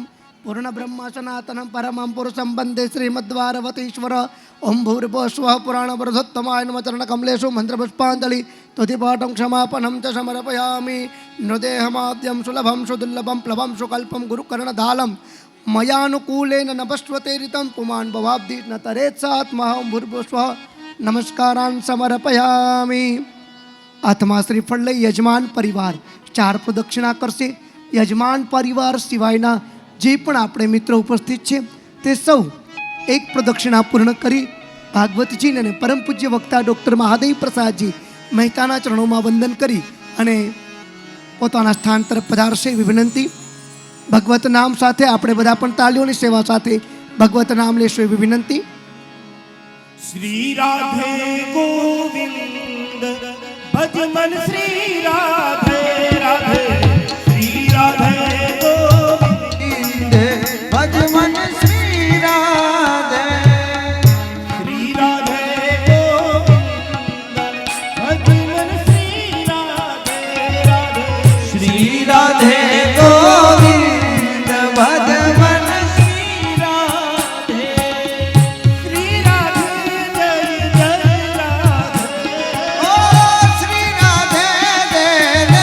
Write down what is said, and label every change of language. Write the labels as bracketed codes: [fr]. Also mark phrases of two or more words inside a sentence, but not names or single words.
[sa] पूर्ण ब्रह्म सनातनं परमं पुरुषं वन्दे श्रीमद्वारवतीश्वर ओम भूर्भुवस्वः पुराणवरदोत्तमाय नमः चरणकमलेषु मन्त्रपुष्पाञ्जलि तुतिपाठं क्षमापनं च समर्पयामि नृदेहमाद्यं सुलभं सुदुर्लभं प्लवं सुकल्पं गुरुकर्णधालं मयानुकूलेन नभस्वते ऋतं पुमान् भवाब्धि न तरेत्सात्महं भूर्भुवस्वः नमस्कारान् समर्पयामि आत्मा [gu] श्रीफળ લઈ યજમાન પરિવાર 4 પ્રદક્ષિણા કરશે યજમાન પરિવાર સિવાયના જે પણ આપણે મિત્રો ઉપસ્થિત છે તે સૌ એક પ્રદક્ષિણા પૂર્ણ કરી ભાગવતજી અને પરમ પૂજ્ય વક્તા ડૉક્ટર મહાદેવ પ્રસાદજી મહેતાના ચરણોમાં વંદન કરી અને પોતાના સ્થાન તરફ પધારશે એવી વિનંતી ભગવત નામ સાથે આપણે બધા પણ તાલીઓની સેવા સાથે ભગવત નામ લેશું એવી વિનંતી [hi] श्री राधे गोविंद भज मन श्री राधे राधे श्री राधे गोविंद भज मन श्री राधे श्री राधे गोविंद भज मन श्री राधे राधे श्री राधे गोविंद भज मन श्री राधे श्री राधे जय जय राधे ओ श्री राधे जय